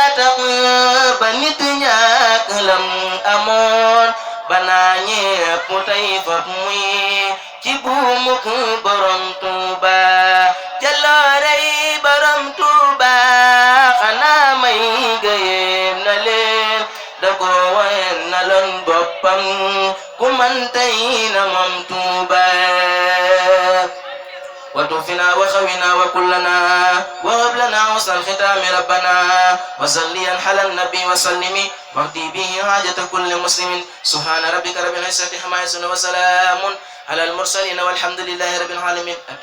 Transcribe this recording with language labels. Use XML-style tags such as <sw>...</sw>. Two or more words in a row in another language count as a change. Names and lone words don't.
<wo>tax ba nit ñàkk lam amoon banaa ñépp tey fab muy ci buumuk borom Tuuba jaloorey borom Tuuba xanaa may gëyem na leen da ko wayen na loon boppam ku man tey na moom Tuuba</wo> <ar>وتوفنا وخونا وكلنا وهب لنا حسن الختام ربنا وصليا على النبي وسلم واقضي به حاجة كل مسلم سبحان ربك رب العزة عما يصفون وسلام على المرسلين والحمد لله رب العالمين.</ar>